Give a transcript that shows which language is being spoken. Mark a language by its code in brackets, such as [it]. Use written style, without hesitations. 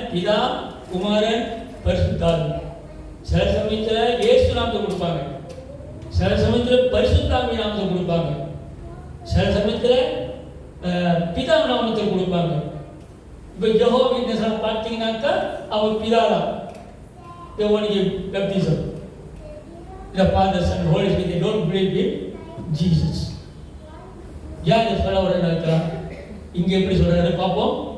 [ta] பிதா, குமாரன், பரிசுத்த ஆவி. சில சமயத்துல இயேசு நாமத்தை கொடுப்பாங்க, சில சமயத்துல பரிசுத்த ஆவி நாமத்தை கொடுப்பாங்க, சில சமயத்துல பிதா நாமத்தை கொடுப்பாங்க. இப்ப யெகோவா விட்னஸ் பார்த்தீங்கன்னாக்கா அவர் பிதாதான். [en] they only give baptism. The Father, Son, Holy Spirit, they don't believe in Jesus. [ta] யார் இந்த சொல்ல வரேன்னு இங்க எப்படி சொல்றாரு பாப்போம்.